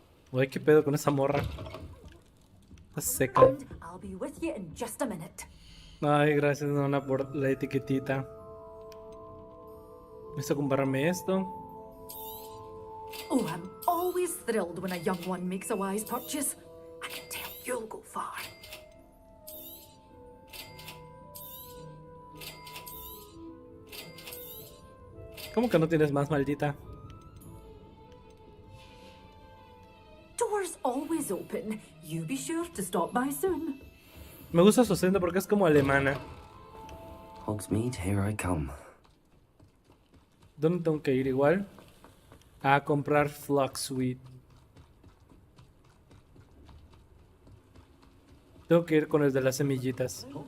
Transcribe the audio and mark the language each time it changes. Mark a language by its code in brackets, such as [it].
[es] Güey, qué pedo con esa morra. Está seca. [en] I'll be with you in just a minute. [es] Ay, gracias, Nona, por la etiquetita. Necesito comprarme esto. [en] Oh, I'm always thrilled when a young one makes a wise purchase. I can tell you'll go far. [es] ¿Cómo que no tienes más, maldita? [en] Doors always open. You be sure to stop by soon. [es] Me gusta su acento porque es como alemana. [en] Hogsmeade, here I come. [es] ¿Dónde tengo que ir igual? A comprar Fluxweed. Tengo que ir con el de las semillitas.